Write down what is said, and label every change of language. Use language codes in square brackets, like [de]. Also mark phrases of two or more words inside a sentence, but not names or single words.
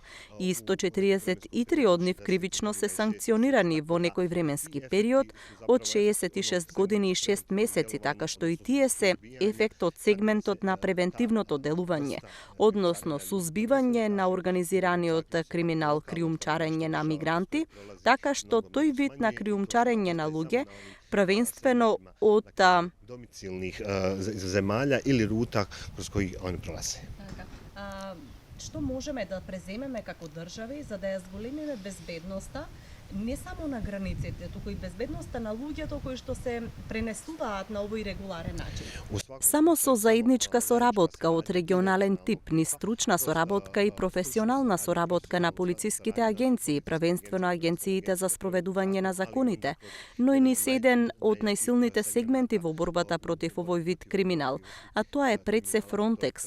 [mk] И 143 од нив кривично се санкционирани во некој временски период од 66 години и 6 месеци, така што и тие се ефект од сегментот на превентивното делување, односно сузбивање на организираниот криминал криумчарење на мигранти, така што тој вид на криумчарење на луѓе првенствено од [bs] domicilnih zemalja ili ruta kroz koji oni prolaze. [mk] Што можеме да преземеме како држави за да ја зголемиме безбедноста не само на границите, туку и безбедноста на луѓето кои што се пренесуваат на овој регуларен начин? Само со заедничка соработка од регионален тип, ни стручна соработка и професионална соработка на полициските агенции, првенствено агенциите за спроведување на законите, но и низ еден од најсилните сегменти во борбата против овој вид криминал, а тоа е пред се Фронтекс.